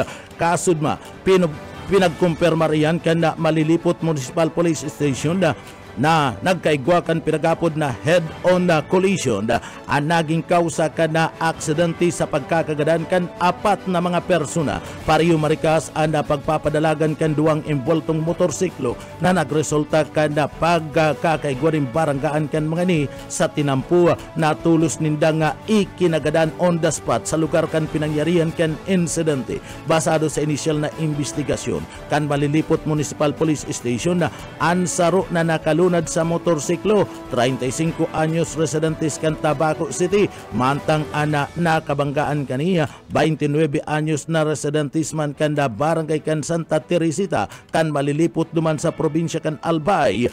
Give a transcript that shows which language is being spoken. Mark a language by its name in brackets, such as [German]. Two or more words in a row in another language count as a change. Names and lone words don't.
[Bikol] Kasudma, pinagkumpirma riyan kan malilipot Municipal Police Station na nagkaigwa kan pinagapod na head-on na collision ang naging kausa kan na aksidente sa pagkakagadan kan 4 na mga persona. Pareho marikas ang pagpapadalagan kan 2 involtong motorsiklo na nagresulta kan na pagkakaigwa rin baranggaan kan mga ni sa tinampu na tulos nindang ikinagadan [English] on the spot [Bikol] sa lugar kan pinangyarihan kan insidente. Basado sa inisyal na investigasyon kan malilipot Municipal Police Station na ansaro na nakalunad sa motorsiklo, 35 anyos residentes kan Tabaco City, mantang ana nakabanggaan kaniya 29 anyos na residentes man kan da Barangay kan Santa Teresita kan malilipot duman sa probinsya kan Albay.